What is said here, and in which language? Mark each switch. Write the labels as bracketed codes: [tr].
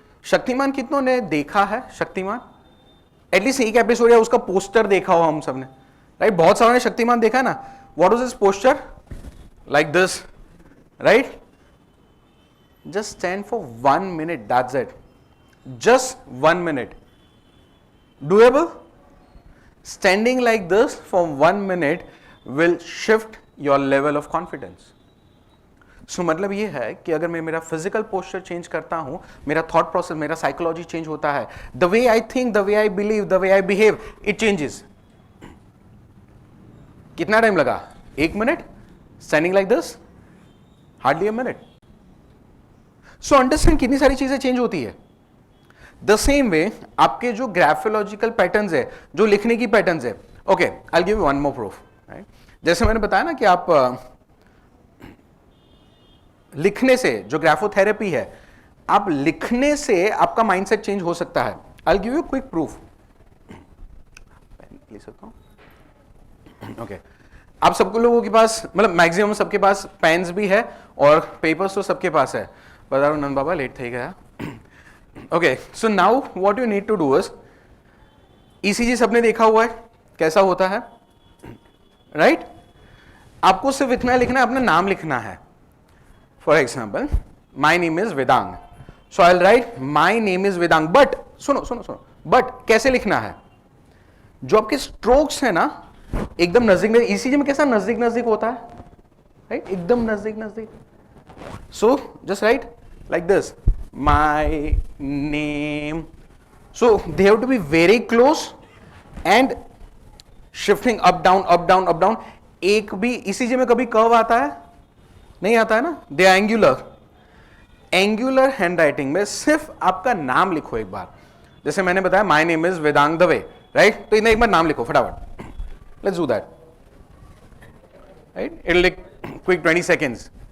[hi] शक्तिमान कितनों ने देखा है? शक्तिमान एटलीस्ट एक एपिसोड या उसका पोस्टर देखा हो हम सबने, राइट? बहुत सारों ने शक्तिमान देखा ना. [en] What was this poster? Like this, right? Just stand for 1 minute, that's it. Just 1 minute. Doable? Standing like this for 1 minute will shift your level of confidence. [hi] So मतलब ये है कि अगर मैं मेरा फिजिकल पोस्चर चेंज करता हूं, मेरा थॉट प्रोसेस, मेरा साइकोलॉजी चेंज होता है. [en] The way I think, the way I believe, the way I behave, it changes. [hi] कितना टाइम लगा? [en] 1 minute? Standing like this? Hardly a minute. [hi] So understand कितनी सारी चीजें चेंज होती है. द सेम वे आपके जो ग्राफोलॉजिकल पैटर्न्स है, जो लिखने की पैटर्न्स है. [en] Okay, I will give you one more proof, right? [hi] जैसे मैंने बताया ना कि आप लिखने से, जो ग्राफोथेरेपी है, आप लिखने से आपका माइंडसेट चेंज हो सकता है. [en] I will give you quick proof. [hi] ले सकता हूं? ओके, आप सबको लोगों के पास, मतलब मैक्सिमम सबके पास पेन्स भी है और पेपर्स तो सबके पास है. बता रहा हूं नंद बाबा, लेट थी गया. [en] Okay, so now what you need to do is, ECG [hi] सबने देखा हुआ है कैसा होता है, [en] Right? [hi] आपको सिर्फ इतना लिखना है, अपना नाम लिखना है. For example, [en] My name is Vedang. So I will write my name is Vedang. But [hi] सुनो सुनो सुनो, बट कैसे लिखना है? जो आपके स्ट्रोक्स है ना, एकदम नजदीक में. ECG में कैसा नजदीक नजदीक होता है, राइट? एकदम नजदीक नजदीक. So [en] Just write like this, my name. So they have to be very close and shifting up down up down up down. [hi] एक भी ECG में कभी कर्व आता है? नहीं आता है ना. दे एंगुलर. एंगुलर हैंड राइटिंग में सिर्फ आपका नाम लिखो एक बार. जैसे मैंने बताया [en] my name is Vedang Dave, [hi] right? तो इतना एक बार नाम लिखो फटाफट. [en] Let's do that, right? It will take quick 20 seconds.